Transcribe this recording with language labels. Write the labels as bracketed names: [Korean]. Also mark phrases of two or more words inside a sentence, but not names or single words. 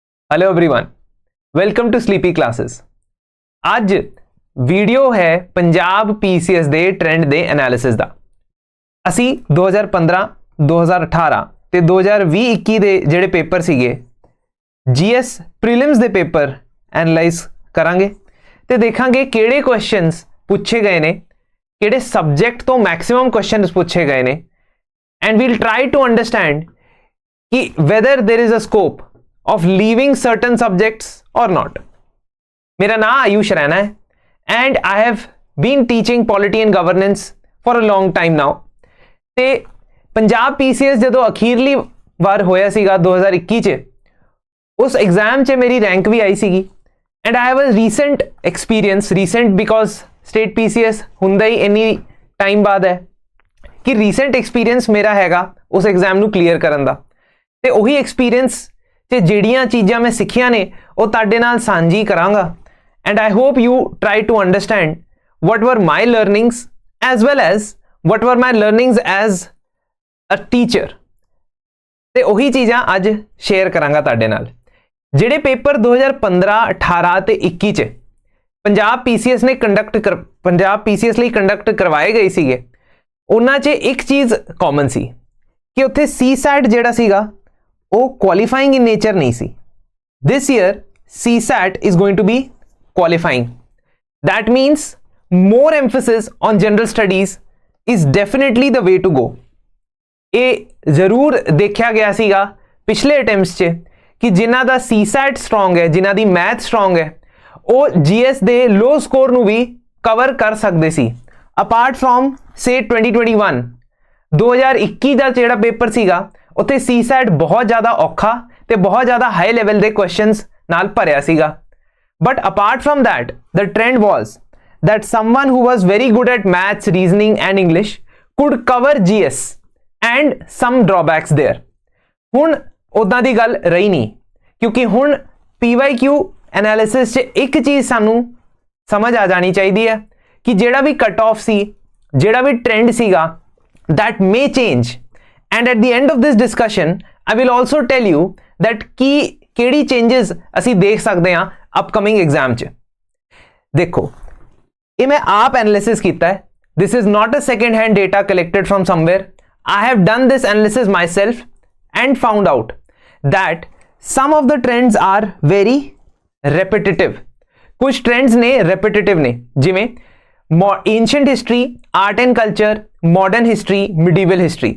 [English] hello everyone, welcome to Sleepy Classes. [Punjabi] ਅੱਜ ਵੀਡੀਓ ਹੈ ਪੰਜਾਬ ਪੀਸੀਐਸ ਦੇ ਟ੍ਰੈਂਡ ਦੇ ਐਨਾਲਿਸਿਸ ਦਾ। ਅਸੀਂ 2015, 2018 ਤੇ 2020-21 ਦੇ ਜਿਹੜੇ ਪੇਪਰ ਸੀਗੇ [English] GS prelims [Punjabi] ਦੇ ਪੇਪਰ ਐਨਾਲਾਈਜ਼ ਕਰਾਂਗੇ ਤੇ ਦੇਖਾਂਗੇ ਕਿਹੜੇ ਕੁਐਸਚਨਸ ਪੁੱਛੇ ਗਏ ਨੇ, ਕਿਹੜੇ ਸਬਜੈਕਟ ਤੋਂ [English] maximum questions [Punjabi] ਪੁੱਛੇ ਗਏ ਨੇ, [English] and we'll try to understand [Punjabi] ਕਿ [English] whether there is a scope of leaving certain subjects or not. [Punjabi] ਮੇਰਾ ਨਾਮ ਆਯੁਸ਼ ਰੈਨਾ ਹੈ [English] and I have been teaching polity and governance for a long time now. [Punjabi] ते पंजाब PCS ਜਦੋਂ ਅਖੀਰਲੀ ਵਾਰ ਹੋਇਆ ਸੀਗਾ 2021 ਚ, ਉਸ एग्जाम ਚ ਮੇਰੀ ਰੈਂਕ ਭੀ ਆਈ ਸੀਗੀ [English] and I have a recent experience, recent because state PCS [Punjabi] ਹੁੰਦਾ ਹੀ ਇੰਨੀ ਟਾਈਮ ਬਾਅਦ ਹੈ ਕਿ [English] recent experience [Punjabi] ਮੇਰਾ ਹੈਗਾ ਉਸ एग्जाम ਨੂੰ ਕਲੀਅਰ ਕਰਨ ਦਾ। ਤੇ ਉਹੀ ਐਕਸਪੀਰੀਅੰਸ ਤੇ ਜਿਹੜੀਆਂ ਚੀਜ਼ਾਂ ਮੈਂ ਸਿੱਖੀਆਂ ਨੇ ਉਹ ਤੁਹਾਡੇ ਨਾਲ ਸਾਂਝੀ ਕਰਾਂਗਾ [English] and I hope you try to understand what were my learnings as well as what were my learnings as a teacher। [Punjabi] ਤੇ ਉਹੀ ਚੀਜ਼ਾਂ ਅੱਜ ਸ਼ੇਅਰ ਕਰਾਂਗਾ ਤੁਹਾਡੇ ਨਾਲ। ਜਿਹੜੇ ਪੇਪਰ 2015, 18 ਤੇ 21 ਚ ਪੰਜਾਬ ਪੀਸੀਐਸ ਨੇ ਪੰਜਾਬ ਪੀਸੀਐਸ ਲਈ ਕੰਡਕਟ ਕਰਵਾਏ ਗਏ ਸੀਗੇ, ਉਹਨਾਂ 'ਚ ਇੱਕ ਚੀਜ਼ ਕਾਮਨ ਸੀ ਕਿ ਉੱਥੇ ਸੀਸੈਟ ਜਿਹੜਾ ਸੀਗਾ ਉਹ [English] qualifying in nature [Punjabi] ਨਹੀਂ ਸੀ। [English] This year CSAT is going to be qualifying. That means more emphasis on general studies is definitely the way to go. [Punjabi] ਇਹ ਜ਼ਰੂਰ ਦੇਖਿਆ ਗਿਆ ਸੀਗਾ ਪਿਛਲੇ ਅਟੈਂਪਟਸ 'ਚ ਕਿ ਜਿਨ੍ਹਾਂ ਦਾ CSAT strong ਹੈ, ਜਿਨ੍ਹਾਂ ਦੀ ਮੈਥ strong ਹੈ, ਉਹ GS ਦੇ ਲੋ ਸਕੋਰ ਨੂੰ ਵੀ ਕਵਰ ਕਰ ਸਕਦੇ ਸੀ। [English] apart from say [Punjabi] 2021 2021 ਦਾ ਜਿਹੜਾ ਪੇਪਰ ਸੀਗਾ ਉੱਥੇ CSAT ਬਹੁਤ ਜ਼ਿਆਦਾ ਔਖਾ ਤੇ ਬਹੁਤ ਜ਼ਿਆਦਾ [English] high level [Punjabi] ਦੇ ਕੁਐਸਚਨਸ ਨਾਲ ਭਰਿਆ ਸੀਗਾ। [English] but apart from that the trend was that someone who was very good at maths, reasoning and English could cover GS and some drawbacks there। [Punjabi] ਹੁਣ ਉਦਾਂ ਦੀ ਗੱਲ ਰਹੀ ਨਹੀਂ, ਕਿਉਂਕਿ ਹੁਣ PYQ ਐਨਾਲਿਸਿਸ 'ਚ ਇੱਕ ਚੀਜ਼ ਸਾਨੂੰ ਸਮਝ ਆ ਜਾਣੀ ਚਾਹੀਦੀ ਹੈ ਕਿ ਜਿਹੜਾ ਵੀ [English] cut off [Punjabi] ਸੀ, ਜਿਹੜਾ ਵੀ ਟ੍ਰੈਂਡ ਸੀਗਾ, [English] that may change। And at the end of this discussion, I will also tell you that [Punjabi] ਕਿਹੜੀ changes ਅਸੀਂ ਦੇਖ ਸਕਦੇ ਹਾਂ [English] upcoming exam 'ਚ। [Punjabi] ਦੇਖੋ, ਇਹ ਮੈਂ ਆਪ analysis ਕੀਤਾ ਹੈ। [English] This is not a second hand data collected from somewhere. I have done this analysis myself and found out that some of the trends are very repetitive. [Punjabi] ਕੁਝ trends ਨੇ repetitive ਨੇ, ਜਿਵੇਂ [English] ancient history, art and culture, modern history, medieval history।